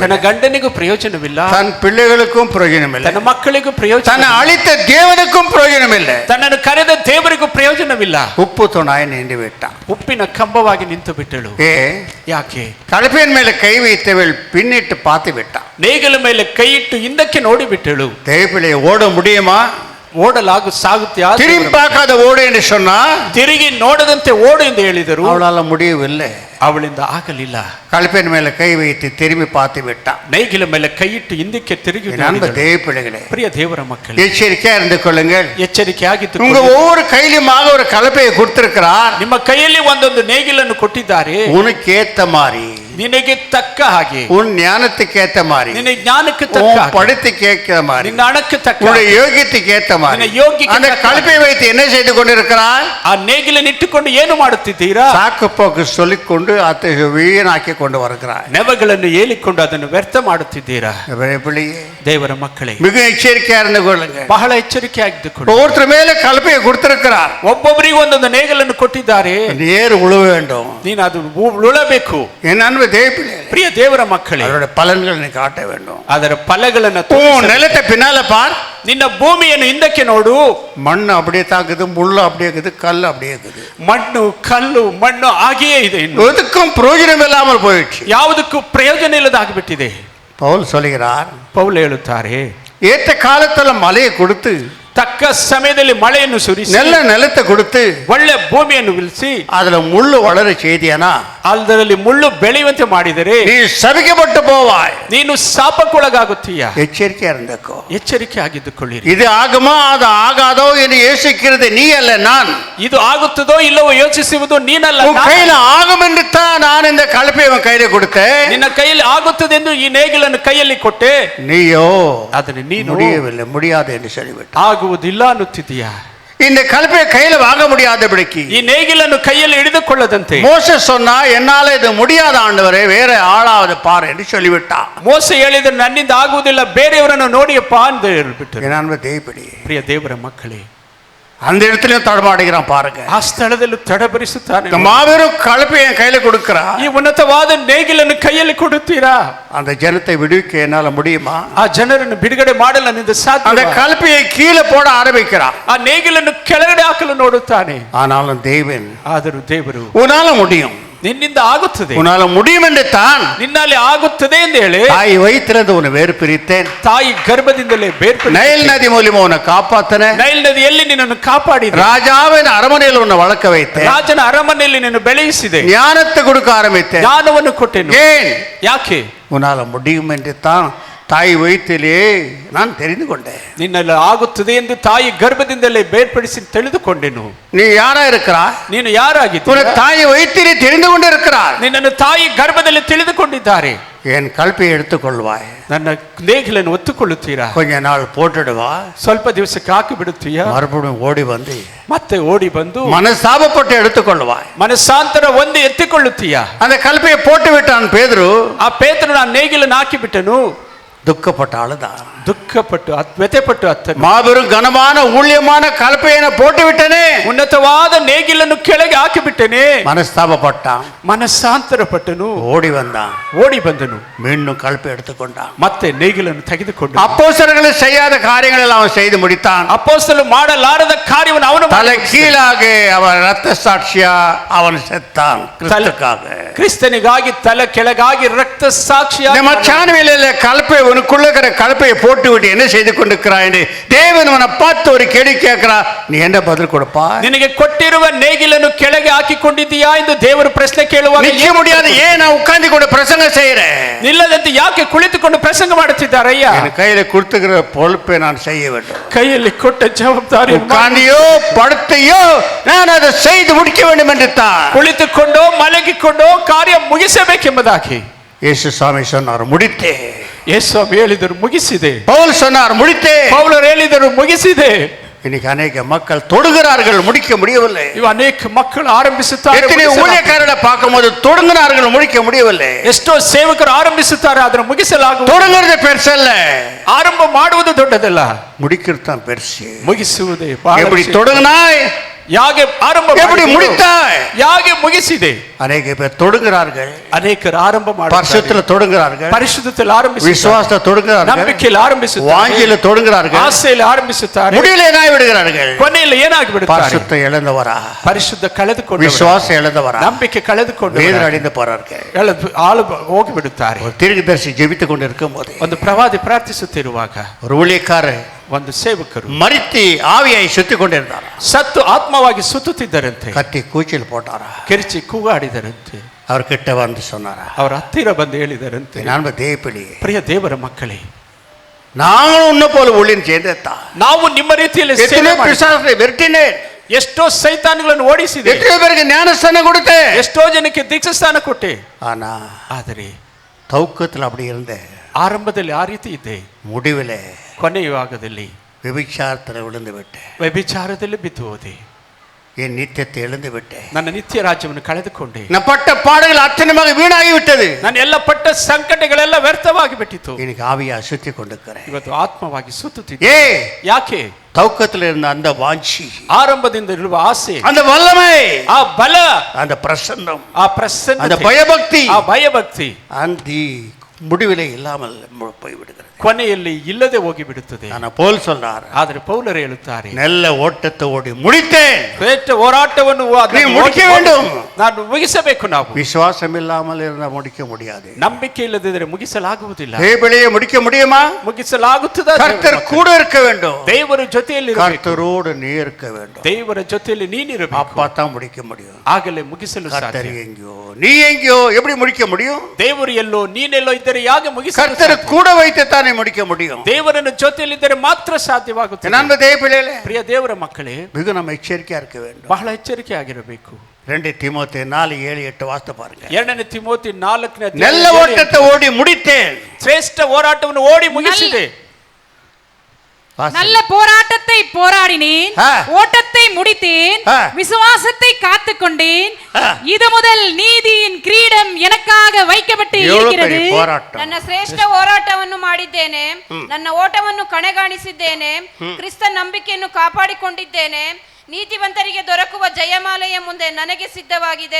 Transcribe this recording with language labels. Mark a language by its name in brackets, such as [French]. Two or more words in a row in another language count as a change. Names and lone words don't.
[Kannada] ತನ್ನ [Tamil] இல்லை, [Kannada] ಗಂಡನಿಗೂ ಪ್ರಯೋಜನವಿಲ್ಲ, [Tamil] தன் பிள்ளைகளுக்கும் பிரயோஜனம் இல்லை, [Kannada] ತನ್ನ ಮಕ್ಕಳಿಗೂ ಪ್ರಯೋಜನ, [Tamil] தன்னை அழித்த தேவனுக்கும் பிரயோஜனம் இல்லை, [Kannada] ತನ್ನನ್ನು ಕರೆದ ದೇವರಿಗೂ ಪ್ರಯೋಜನವಿಲ್ಲ. [Tamil] உப்பு தூணாய் நின்று விட்டான். [Kannada] ಉಪ್ಪಿನ ಕಂಬವಾಗಿ ನಿಂತು ಬಿಟ್ಟಳು. [Tamil] ஏ, [Kannada] ಯಾಕೆ? [Tamil] கலப்பையின் மேல கை வைத்தவள் பின்னிட்டு பார்த்து விட்டான். [Kannada] ನೇಗಿಲ ಮೇಲೆ ಕೈ ಇಟ್ಟು ಹಿಂದಕ್ಕೆ ನೋಡಿ ಬಿಟ್ಟಳು. [Tamil] தேவப்பிள்ளை ஓட முடியுமா? [Kannada] ಓಡಲಾಗು ಸಾಗುತ್ತಾ? [Tamil] திரும்பி பார்க்காத ஓடு என்று சொன்னா [Kannada] ತಿರುಗಿ ನೋಡದಂತೆ ಓಡು ಎಂದು ಹೇಳಿದರು. [Tamil] அவளால முடியவில்லை. [Kannada] ಅವಳಿಂದ ಆಗಲಿಲ್ಲ. [Tamil] கலப்பையின் மேல கை வைத்து திரும்பி பார்த்து விட்டான். [Kannada] ನೇಗಿಲ ಮೇಲೆ ಕೈ ಇಟ್ಟು ಹಿಂದಕ್ಕೆ ತಿರುಗಿ [Tamil] அன்பு தேவப்பிள்ளைகளே, [Kannada] ಪ್ರಿಯ ದೇವರ ಮಕ್ಕಳೇ, [Tamil] எச்சரிக்கையா இருந்து கொள்ளுங்கள். [Kannada] ಎಚ್ಚರಿಕೆಯಾಗಿದ್ದು [Tamil] உங்க ஒவ்வொரு கையிலுமாக ஒரு கலப்பையை கொடுத்திருக்கிறார். [Kannada] ನಿಮ್ಮ ಕೈಯಲ್ಲಿ ಒಂದೊಂದು ನೇಗಿಲನ್ನು ಕೊಟ್ಟಿದ್ದಾರೆ. [Tamil] உனக்கு ஏத்த மாதிரி, [Kannada] ನಿನಗೆ ತಕ್ಕ ಹಾಗೆ, [Tamil] உன் ஞானத்துக்கு ஏத்த மாதிரி, [Kannada] ನಿನ್ನ ಜ್ಞಾನಕ್ಕೆ ತಕ್ಕ [Tamil] உன் [Kannada] ಹಾಗೆ, [Tamil] படுத்துக்கு ஏற்ற மாதிரி, [Kannada] ನಿನ್ನ ಹಣಕ್ಕೆ ತಕ್ಕ [Tamil] உன்னுடைய [Kannada] ಹಾಗೆ, [Tamil] யோகியத்துக்கு ஏத்த மாதிரி [Kannada] ನಿನ್ನ ಯೋಗ್ಯಕ್ಕೆ [Tamil] அந்த [Kannada] ತಕ್ಕ [Tamil] கலப்பையை வைத்து என்ன செய்து கொண்டிருக்கிறார்? [Kannada] ಆ ನೇಗಿಲನ್ನು ಇಟ್ಟುಕೊಂಡು ಏನು ಮಾಡುತ್ತಿದ್ದೀರಾ? [Tamil] சாக்கு போக்கு சொல்லிக்கொண்டு அதை வீணாக்கி கொண்டு வருகிறார். [Kannada] ನೆವಗಳನ್ನು ಹೇಳಿಕೊಂಡು ಅದನ್ನು ವ್ಯರ್ಥ ಮಾಡುತ್ತಿದ್ದೀರಾ? [Tamil] பிள்ளையே, [Kannada] ದೇವರ ಮಕ್ಕಳೇ, [Tamil] மிக எச்சரிக்கையா இருந்து கொள்ளுங்க. [Kannada] ಬಹಳ ಎಚ್ಚರಿಕೆಯಾಗಿದ್ದುಕೊಂಡು. [Tamil] ஒவ்வொருத்தர் மேல கலப்பையை கொடுத்திருக்கிறார். [Kannada] ಒಬ್ಬೊಬ್ಬರಿಗೆ ಒಂದೊಂದು ನೇಗಲನ್ನು ಕೊಟ್ಟಿದ್ದಾರೆ. [Tamil] நேர் உழுவ வேண்டும். [Kannada] ನೀನು ಅದು ಉಳಬೇಕು. [Tamil] என் அன்பு தேவப்பிள்ளை, [Kannada] ಪ್ರಿಯ ದೇವರ ಮಕ್ಕಳೇ, [Tamil] அவருடைய பலன்கள் நீ காட்ட வேண்டும். [Kannada] ಅದರ ಫಲಗಳನ್ನು [Tamil] உன் நிலத்தை பின்னால பார். [Kannada] ನಿನ್ನ ಭೂಮಿಯನ್ನು ಹಿಂದಕ್ಕೆ ನೋಡು. [Tamil] மண் அப்படியே தாக்குது, முள்ளு அப்படியே இருக்குது, கல் அப்படியே இருக்குது. [Kannada] ಮಣ್ಣು ಕಲ್ಲು ಮಣ್ಣು ಹಾಗೆಯೇ ಇದೆ. ಇನ್ನು [Tamil] எதுக்கும் பிரயோஜனம் இல்லாமல் போயிடுச்சு. [Kannada] ಯಾವುದಕ್ಕೂ ಪ್ರಯೋಜನ ಇಲ್ಲದಾಗ್ಬಿಟ್ಟಿದೆ. [Tamil] பவுல் சொல்கிறார், [Kannada] ಪೌಲ್ ಹೇಳುತ್ತಾರೆ, [Tamil] ஏற்ற காலத்துல மழையை கொடுத்து, [Kannada] ತಕ್ಕ ಸಮಯದಲ್ಲಿ ಮಳೆಯನ್ನು ಸುರಿಸಿ, [Tamil] நல்ல நிலத்தை கொடுத்து, [Kannada] ಒಳ್ಳೆ ಭೂಮಿಯನ್ನು ನಿಲ್ಲಿಸಿ, [Tamil] அதுல முள்ளு வளர செய்தியானா [Kannada] ಅದರಲ್ಲಿ ಮುಳ್ಳು ಬೆಳೆಯುವಂತೆ ಮಾಡಿದರೆ [Tamil] நீ சபிக்கப்பட்டு போவாய். [Kannada] ನೀನು ಶಾಪಕ್ಕೊಳಗಾಗುತ್ತೀಯ. [Tamil] எச்சரிக்கையா இருந்தக்கோ. [Kannada] ಎಚ್ಚರಿಕೆ ಆಗಿದ್ದುಕೊಳ್ಳಿರಿ. [Tamil] இது ஆகுமா அது ஆகாதோ என்று யோசிக்கிறது நீ அல்ல, நான். [Kannada] ಇದು ಆಗುತ್ತದೋ ಇಲ್ಲವೋ ಯೋಚಿಸುವುದು ನೀನಲ್ಲ, [Tamil] உன் [Kannada] ನಾನು. [Tamil] கையில ஆகும் என்று தான் நான் இந்த கலப்பையை உன் கையில கொடுத்தேன். [Kannada] ನಿನ್ನ ಕೈಯಲ್ಲಿ ಆಗುತ್ತದೆ ಎಂದು ಈ ನೇಗಿಲನ್ನು ಕೈಯಲ್ಲಿ ಕೊಟ್ಟೆ. [Tamil] நீயோ [Kannada] ಅದನ್ನು ನೀನು [Tamil] முடியவில்லை, முடியாது என்று சொல்லிவிட்ட. [Kannada] ಆಗುವುದಿಲ್ಲ ಅನ್ನುತ್ತಿದ್ದೀಯಾ? [Tamil] இந்த கலப்பையை கையில வாங்க முடியாதபடிக்கு [Kannada] ಈ ನೇಗಿಲನ್ನು ಕೈಯಲ್ಲಿ ಹಿಡಿದುಕೊಳ್ಳದಂತೆ [Tamil] மோசே சொன்னா, என்னால இது முடியாத ஆண்டவரே, வேற ஆளாவது பாரு என்று சொல்லிவிட்டான். [Kannada] ಮೋಸೆ ಹೇಳಿದ್ರೆ ನನ್ನಿಂದ ಆಗುವುದಿಲ್ಲ, ಬೇರೆಯವರನ್ನು ನೋಡಿಯಪ್ಪ ಅಂತ ಹೇಳ್ಬಿಟ್ಟು. [Tamil] என் அன்பு தேவப்பிள்ளை, [Kannada] ಪ್ರಿಯ ದೇವರ ಮಕ್ಕಳೇ, [Tamil] அந்த இடத்துலயும் தடமாடுகிறான் பாருங்க. [Kannada] ಆ ಸ್ಥಳದಲ್ಲೂ ತಡಬರಿಸುತ್ತಾನೆ. [Tamil] மாபெரும் கலப்பையை என் கையில கொடுக்கிறா. [Kannada] ಈ ಉನ್ನತವಾದ ನೇಗಿಲನ್ನು ಕೈಯಲ್ಲಿ ಕೊಡುತ್ತೀರಾ? [Tamil] அந்த ஜனத்தை விடுவிக்க என்னால முடியுமா? [Kannada] ಆ ಜನರನ್ನು ಬಿಡುಗಡೆ ಮಾಡಲು ನನ್ನಿಂದ ಸಾಧ್ಯ. [Tamil] அந்த கலப்பையை கீழே போட ஆரம்பிக்கிறான். [Kannada] ಆ ನೇಗಿಲನ್ನು ಕೆಳಗಡೆ ಹಾಕಲು ನೋಡುತ್ತಾನೆ. [Tamil] ஆனாலும் தேவன், [Kannada] ಆದರೂ ದೇವರು, [Tamil] உன்னால முடியும், [Kannada] ನಿನ್ನಿಂದ ಆಗುತ್ತದೆ, [Tamil] உன்னால முடியும் என்று தான் [Kannada] ನಿನ್ನಲ್ಲಿ ಆಗುತ್ತದೆ ಎಂದು ಹೇಳಿ [Tamil] தாய் வயிற்றிலிருந்து உன்னை வேறு பிரித்தேன். [Kannada] ತಾಯಿ ಗರ್ಭದಿಂದಲೇ ಬೇರ್ಪಡಿಸಿ [Tamil] நைல் நதி மூலியமா உன்னை காப்பாத்தினேன். [Kannada] ನೈಲ್ ನದಿಯಲ್ಲಿ ನಿನ್ನನ್ನು ಕಾಪಾಡಿದೆ. [Tamil] ராஜாவின் அரமனையில் உன்னை வளர்க்க வைத்தேன். [Kannada] ರಾಜನ ಅರಮನೆಯಲ್ಲಿ ನಿನ್ನನ್ನು ಬೆಳೆಯಿಸಿದೆ. [Tamil] ஞானத்தை கொடுக்க ஆரம்பித்தேன். [Kannada] ಜ್ಞಾನವನ್ನು ಕೊಟ್ಟೆನು. [Tamil] ஏன்? [Kannada] ಯಾಕೆ? [Tamil] உன்னால முடியும் என்று தான் தாய் வயிற்றிலே நான் தெரிந்து கொண்டேன். [Kannada] ನಿನ್ನಲ್ಲಿ ಆಗುತ್ತದೆ ಎಂದು ತಾಯಿ ಗರ್ಭದಿಂದಲೇ ಬೇರ್ಪಡಿಸಿ ತಿಳಿದುಕೊಂಡೆನು. [Tamil] நீ யாரா இருக்கிறா? [Kannada] ನೀನು ಯಾರಾಗಿದ್ದೀಯ? [Tamil] உன்னை தாய் வயிற்றிலே தெரிந்து கொண்டு இருக்கிறார். [Kannada] ನಿನ್ನನ್ನು ತಾಯಿ ಗರ್ಭದಲ್ಲಿ ತಿಳಿದುಕೊಂಡಿದ್ದಾರೆ. [Tamil] என் கல்பியை எடுத்துக்கொள்வாய். [Kannada] ನನ್ನ ನೇಗಿಲನ್ನು ಒತ್ತುಕೊಳ್ಳುತ್ತೀರಾ? [Tamil] கொஞ்ச நாள் போட்டுடுவா, [Kannada] ಸ್ವಲ್ಪ ದಿವಸಕ್ಕೆ ಹಾಕಿ ಬಿಡುತ್ತೀಯಾ? [Tamil] மறுபடியும் ஓடி வந்து [Kannada] ಮತ್ತೆ ಓಡಿ ಬಂದು [Tamil] மனசாபப்பட்டு எடுத்துக்கொள்வாய். [Kannada] ಮನಸ್ಸಾಂತರ ಒಂದು ಎತ್ತಿಕೊಳ್ಳುತ್ತೀಯಾ? [Tamil] அந்த கல்பியை போட்டு விட்டான் பேதுரு. [Kannada] ಆ ಪೇತ್ರನು ಆ ನೇಗಿಲನ್ನು ಹಾಕಿ ಬಿಟ್ಟನು. [Tamil] துக்கப்பட்ட ஆளுதான். [Kannada] ದುಃಖಪಟ್ಟು ವ್ಯಥೆಪಟ್ಟು ಅತ್ತನು. [Tamil] மாபெரும் கனமான ஊழியமான கலப்பையை போட்டு விட்டனே. [Kannada] ಉನ್ನತವಾದ ನೇಗಿಲನ್ನು ಕೆಳಗೆ ಹಾಕಿ ಬಿಟ್ಟನೆ. [Tamil] மனஸ்தாபப்பட்டான், [Kannada] ಮನಸ್ಸಾಂತರ ಪಟ್ಟನು, [Tamil] ஓடி வந்தான், [Kannada] ಓಡಿ ಬಂದನು, [Tamil] மீண்டும் கலப்பை எடுத்துக்கொண்டான். [Kannada] ಮತ್ತೆ ನೇಗಿಲನ್ನು ತೆಗೆದುಕೊಂಡು [Tamil] அப்போஸ்தலர்கள் செய்யாத காரியங்கள் எல்லாம் அவன் செய்து முடித்தான். [Kannada] ಅಪೊಸ್ತಲರು ಮಾಡಲಾರದ ಕಾರ್ಯವನ್ನು ಅವನು [Tamil] தலை கீழாக அவன் ரத்த சாட்சியா அவன் செத்தான் கிறிஸ்துக்காக. [Kannada] ಕ್ರಿಸ್ತನಿಗಾಗಿ ತಲೆ ಕೆಳಗಾಗಿ ರಕ್ತ ಸಾಕ್ಷಿಯಾಗಿ [Tamil] நம்ம சாணவேலையில கலப்பை உனக்குள்ள இருக்கிற கலப்பையை போட்டு விட்டு என்ன செய்து கொண்டிருக்கிறாய் என்று தேவன் அவனை பார்த்து ஒரு கேள்வி கேட்கிறா. நீ என்ன பதில் கொடுப்பா? [Kannada] ನಿನಗೆ ಕೊಟ್ಟಿರುವ ನೇಗಿಲನ್ನು ಕೆಳಗೆ ಹಾಕಿಕೊಂಡಿದ್ದೀಯಾ ಎಂದು ದೇವರು ಪ್ರಶ್ನೆ ಕೇಳುವಾಗ [Tamil] நிச்சய முடியாது. ஏன் நான் உட்கார்ந்து கொண்டு பிரசங்கம் செய்யறேன்? [Kannada] ನಿಲ್ಲದಂತೆ ಯಾಕೆ ಕುಳಿತುಕೊಂಡು ಪ್ರಸಂಗ ಮಾಡುತ್ತಿದ್ದಾರಯ್ಯ? [Tamil] என் கையில கொடுத்துக்கிற பொறுப்பை நான் செய்ய வேண்டும். [Kannada] ಕೈಯಲ್ಲಿ ಕೊಟ್ಟ ಜವಾಬ್ದಾರಿ [Tamil] உட்கார்ந்தியோ படுத்தையோ நான் அதை செய்து முடிக்க வேண்டும் என்று தான். [Kannada] ಕುಳಿತುಕೊಂಡೋ ಮಲಗಿಕೊಂಡೋ ಕಾರ್ಯ ಮುಗಿಸಬೇಕೆಂಬುದಾಗಿ [Tamil] இயேசு சாமி சொன்னார், முடித்தே. [Kannada] ಯೇಸು ಹೇಳಿದರು ಮುಗಿಸಿದೆ. [Tamil] பவுல் சொன்னார், முடித்தே. [Kannada] ಪೌಲರು ಹೇಳಿದರು ಮುಗಿಸಿದೆ. [Tamil] இன்னைக்கு அநேக மக்கள் தொடுகிறார்கள், முடிக்க முடியவில்லை. [Kannada] ಇವು ಅನೇಕ ಮಕ್ಕಳು ಆರಂಭಿಸುತ್ತಾರೆ, [Tamil] எத்தனை ஊழியக்காரரை பார்க்கும்போது தொடங்குனார்கள், முடிக்க முடியவில்லை. [Kannada] ಎಷ್ಟೋ ಸೇವಕರು ಆರಂಭಿಸುತ್ತಾರೆ, ಅದನ್ನು ಮುಗಿಸಲಾಗುವುದು. [Tamil] தொடங்குறது பெருசல்ல, [Kannada] ಆರಂಭ ಮಾಡುವುದು ದೊಡ್ಡದಲ್ಲ, [Tamil] முடிக்கிறது தான் பெருசு. [Kannada] ಮುಗಿಸುವುದೇ ಬಹಳ [Tamil] எப்படி [Kannada] ಶ್ರೇಷ್ಠ. [Tamil] தொடங்கினாய், [Kannada] ಯಾಗೆ ಆರಂಭ [Tamil] எப்படி [Kannada] ಮಾಡಿದೆಯೋ, [Tamil] முடித்தாய். [Kannada] ಯಾಗೆ ಮುಗಿಸಿದೆ. [Tamil] அநேக பேர் தொடுகிறார்கள், [Kannada] ಅನೇಕರು ಆರಂಭ ಮಾಡುತ್ತಾರೆ, [Tamil] பரிசுத்தல தொடுகிறார்கள், [Kannada] ಪರಿಶುದ್ಧತೆಯಲ್ಲಿ ಆರಂಭಿಸುತ್ತಾರೆ, [Tamil] விசுவாசத்தை தொடுகிறார்கள், [Kannada] ನಂಬಿಕೆಯಲ್ಲಿ ಆರಂಭಿಸುತ್ತಾರೆ, [Tamil] வாஞ்சியில தொடுகிறார்கள், [Kannada] ಆಸೆಯಲ್ಲಿ ಆರಂಭಿಸುತ್ತಾರೆ, [Tamil] முடியல ஏனாய் விடுகிறார்கள். [Kannada] ಕೊನೆಯಲ್ಲಿ ಏನಾಗಿ ಬಿಡುತ್ತಾರೆ, [Tamil] பரிசுத்த இழந்தவரா, [Kannada] ಪರಿಶುದ್ಧ ಕಳೆದುಕೊಂಡು, [Tamil] விசுவாசம் இழந்தவரா, [Kannada] ನಂಬಿಕೆ ಕಳೆದುಕೊಂಡು [Tamil] வேதனை அடைந்து போறார்கள். [Kannada] ಆಳು ಹೋಗಿ ಬಿಡುತ್ತಾರೆ. [Tamil] ஒரு தீர்க்கதரிசி ஜெபித்துக் கொண்டு இருக்கும் போது, [Kannada] ಒಂದು ಪ್ರವಾದಿ ಪ್ರಾರ್ಥಿಸುತ್ತಿರುವಾಗ [Tamil] ஒரு ஊழியக்காரர் [Kannada] ಒಂದು ಸೇವಕರು [Tamil] மரித்து ஆவியாய் சுத்திக் கொண்டிருந்தார். [Kannada] ಸತ್ತು ಆತ್ಮವಾಗಿ ಸುತ್ತುತ್ತಿದ್ದರಂತೆ, [Tamil] கத்தி கூச்சல் போட்டாரா, [Kannada] ಕಿರಿಚಿ ಕೂಗಾಡಿದರಂತೆ. [Tamil] அவர் கிட்ட வந்து சொன்னாரா, [Kannada] ಅವರ ಹತ್ತಿರ ಬಂದು ಹೇಳಿದರಂತೆ, [Tamil] நான் தேவப்பிள்ளை, [Kannada] ಪ್ರಿಯ ದೇವರ ಮಕ್ಕಳೇ, [Tamil] நாங்களும் உன்ன போல ஊழியம் செய்தா, [Kannada] ನಾವು ನಿಮ್ಮ ರೀತಿಯಲ್ಲಿ ಸೇವೆ [Tamil] எத்தனை [Kannada] ಮಾಡಿ [Tamil] பிசாசை விரட்டினேன், [Kannada] ಎಷ್ಟೋ ಸೈತಾನ್ಗಳನ್ನು ಓಡಿಸಿದೆ, [Tamil] எத்தனை பேருக்கு ஞானஸ்தானம் கொடுத்தேன், [Kannada] ಎಷ್ಟೋ ಜನಕ್ಕೆ ದೀಕ್ಷಾಸ್ಥಾನ ಕೊಟ್ಟೆ. [Tamil] ஆனா [Kannada] ಆದರೆ [Tamil] தௌக்கத்தில் அப்படி இருந்தேன், [Kannada] ಆರಂಭದಲ್ಲಿ ಆ ರೀತಿ ಇದ್ದೆ, [Tamil] முடிவில் [Kannada] ಕೊನೆಯ ಭಾಗದಲ್ಲಿ [Tamil] விபிச்சாரத்தில் விழுந்து விட்டேன், [Kannada] ವ್ಯಭಿಚಾರದಲ್ಲಿ ಬಿದ್ದು ಹೋದೆ, [Tamil] என் நித்தியத்தை எழுந்து விட்டேன், [Kannada] ನನ್ನ ನಿತ್ಯ ರಾಜ್ಯವನ್ನು ಕಳೆದುಕೊಂಡೆ, [Tamil] நான் பட்ட பாடுகள் அத்தனைமாக வீணாகி விட்டது, [Kannada] ನಾನು ಎಲ್ಲ ಪಟ್ಟ ಸಂಕಟಗಳೆಲ್ಲ ವ್ಯರ್ಥವಾಗಿ ಬಿಟ್ಟಿತು. [Tamil] எனக்கு ஆவியா சுத்தி கொண்டிருக்கிறேன். [Kannada] ಇವತ್ತು ಆತ್ಮವಾಗಿ ಸುತ್ತುತ್ತಿದ್ದೆ. [Tamil] ஏ [Kannada] ಯಾಕೆ? [Tamil] தௌக்கத்தில் இருந்த அந்த வாஞ்சி, [Kannada] ಆರಂಭದಿಂದ ಇರುವ ಆಸೆ, [Tamil] அந்த வல்லமை, [Kannada] ಆ ಬಲ, [Tamil] அந்த பிரசன்னம், [Kannada] ಆ ಪ್ರಸನ್ನ, [Tamil] அந்த பயபக்தி, [Kannada] ಆ ಭಯಭಕ್ತಿ [Tamil] அந்த முடிவிலே இல்லாமல் போய்விடுகிறது, [Kannada] ಕೊನೆಯಲ್ಲಿ ಇಲ್ಲದೆ ಹೋಗಿ ಬಿಡುತ್ತದೆ. [Tamil] நான் போல் சொல்றார், [Kannada] ಆದರೆ ಪೌಲರು ಹೇಳುತ್ತಾರೆ, [Tamil] நல்ல ஓட்டத்தை ஓடி முடித்தேன், [Kannada] ಶ್ರೇಷ್ಠ ಹೋರಾಟವನ್ನು [Tamil] நீ முடிக்க வேண்டும். [Kannada] ನಾನು ಮುಗಿಸಬೇಕು. ನಾವು [Tamil] விசுவாசம் இல்லாமல் இருந்தால் முடிக்க முடியாது, [Kannada] ನಂಬಿಕೆ ಇಲ್ಲದಿದ್ದರೆ ಮುಗಿಸಲಾಗುವುದಿಲ್ಲ. [Tamil] தேவனையே முடிக்க முடியுமா? [Kannada] ಮುಗಿಸಲಾಗುತ್ತದೆ. [Tamil] கர்த்தர் கூட இருக்க வேண்டும், [Kannada] ದೇವರ ಜೊತೆಯಲ್ಲಿ [Tamil] கர்த்தரோடு நீ இருக்க வேண்டும், [Kannada] ದೇವರ ಜೊತೆಯಲ್ಲಿ ನೀನಿರಬೇಕು. [Tamil] அப்பா தான் முடிக்க முடியும். [Kannada] ಆಗಲೇ ಮುಗಿಸಲು [Tamil] கர்த்தர் [Kannada] ಸಾಧ್ಯ. [Tamil] எங்கேயோ நீ எங்கேயோ எப்படி முடிக்க முடியும்? [Kannada] ದೇವರು ಎಲ್ಲೋ ನೀನೆಲ್ಲೋ ಇದ್ದರೆ ಯಾಕೆ ಮುಗಿಸಲು [Tamil] கர்த்தர் [Kannada] ಸಾಧ್ಯ? [Tamil] கூட வைத்து தானே முடிக்க முடியும். [Kannada] ದೇವರನ್ನು ಜೊತೆಯಲ್ಲಿದ್ದರೆ ಮಾತ್ರ ಸಾಧ್ಯವಾಗುತ್ತದೆ. [Tamil] நண்ப தேவப்பிள்ளைகளே, [Kannada] ಪ್ರಿಯ ದೇವರ ಮಕ್ಕಳೇ, [Tamil] மிக நம்ம எச்சரிக்கையா இருக்க வேண்டும். [Kannada] ಬಹಳ ಎಚ್ಚರಿಕೆ ಆಗಿರಬೇಕು. [Tamil] 2 தீமோத்தேயு 4:7-8 ವಾಸ್ತು பாருங்க. [Kannada] 2 ತಿಮೋತಿ 4ನೇ [Tamil] நல்ல ஓட்டத்தை ஓடி முடித்தேன், [Kannada] ಶ್ರೇಷ್ಠ ಹೋರಾಟವನ್ನು ಓಡಿ ಮುಗಿಸಿದೆ. [Tamil] நல்ல போராட்டத்தை போராடினேன், ஓட்டத்தை முடித்தேன், விசுவாசத்தை காத்துக் கொண்டேன், இது முதல் நீதியின் கிரீடம் எனக்காக வைக்கப்பட்டு இருக்கிறது. [Kannada] ನನ್ನ ಶ್ರೇಷ್ಠ ಹೋರಾಟವನ್ನು ಮಾಡಿದ್ದೇನೆ, ನನ್ನ ಓಟವನ್ನು ಕಣಗಾಣಿಸಿದ್ದೇನೆ, ಕ್ರಿಸ್ತ ನಂಬಿಕೆಯನ್ನು ಕಾಪಾಡಿಕೊಂಡಿದ್ದೇನೆ, ನೀತಿವಂತರಿಗೆ ದೊರಕುವ ಜಯಮಾಲೆಯ ಮುಂದೆ ನನಗೆ ಸಿದ್ಧವಾಗಿದೆ.